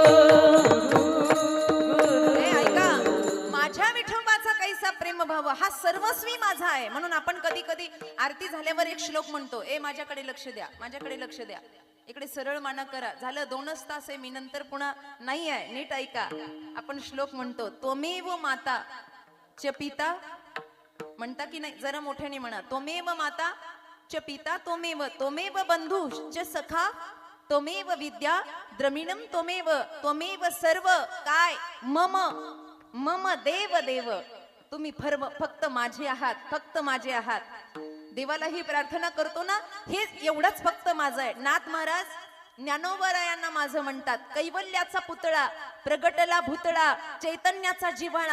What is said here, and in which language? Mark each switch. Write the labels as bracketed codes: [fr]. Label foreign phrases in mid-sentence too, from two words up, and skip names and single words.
[mr] ऐका, माझ्या विठोबाचा कैसा प्रेम भाव, हा सर्वस्वी माझा आहे. म्हणून आपण कधी कधी आरती झाल्यावर एक श्लोक म्हणतो, ए माझ्याकडे लक्ष द्या, माझ्याकडे लक्ष द्या, इकडे सरळ माना करा. झालं 2च तास आहे, मी नंतर पुन्हा नाही आहे, नीट ऐका. आपण श्लोक म्हणतो, [sa] त्वमेव माता च पिता, [mr] म्हणता की नाही? जरा मोठ्याने म्हणा. [sa] त्वमेव माता च पिता, त्वमेव, त्वमेव बंधू च सखा, त्वमेव विद्या द्रमिणम, त्वमेव, त्वमेव सर्व काय मम, मम देव देव. [mr] तुम्ही फक्त माझे आहात, फक्त माझे आहात. देवाला ही प्रार्थना करतो ना, हे एवढंच फक्त माझं आहे. नाथ महाराज ज्ञानोबरायांना माझं म्हणतात, कैवल्याचा पुतळा प्रगटला भुतळा, चैतन्याचा जिव्हाळा.